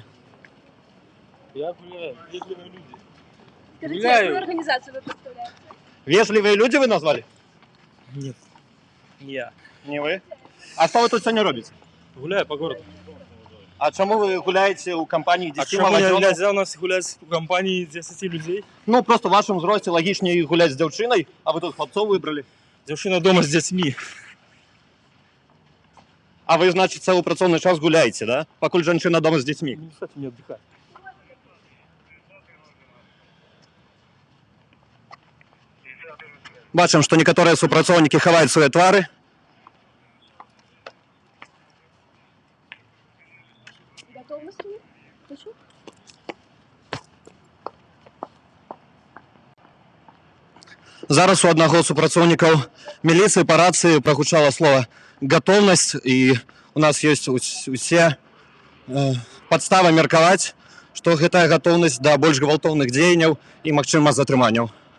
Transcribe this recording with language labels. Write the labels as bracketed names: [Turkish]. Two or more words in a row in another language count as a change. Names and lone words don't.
[Russian] Я гуляю, вежливые люди. Скажите, какую организацию вы представляете? [Ukrainian] Вежливі люди ви назвали? [Russian] Нет, не я. [Ukrainian] Не ви. А що ви тут сьогодні робите? [Russian] Гуляю по городу. [Ukrainian] А чому ви гуляєте у компанії 10 [Russian] А почему молодежь? нельзя у нас гулять в компании 10 людей? [Ukrainian] Ну, просто в вашому зрості логічніше гуляти з дівчиною, а ви тут хлопців вибрали. [Russian] Девушка дома с детьми. А вы, значит, целый [Belarusian] працоўны час [Russian] гуляете, да? [Belarusian] Пакуль жанчына дома з дзецьмі. [Russian] Не мешайте мне отдыхать. [Belarusian] Бачым, што некаторыя супрацоўнікі хаваюць свае твары. Зараз у аднаго з супрацоўнікаў міліцыі па рацыі прагучала слова «гатоўнасць», і у нас ёсць усе падставы меркаваць, што гэтая гатоўнасць да больш гвалтоўных дзеянняў і, магчыма, затрыманняў.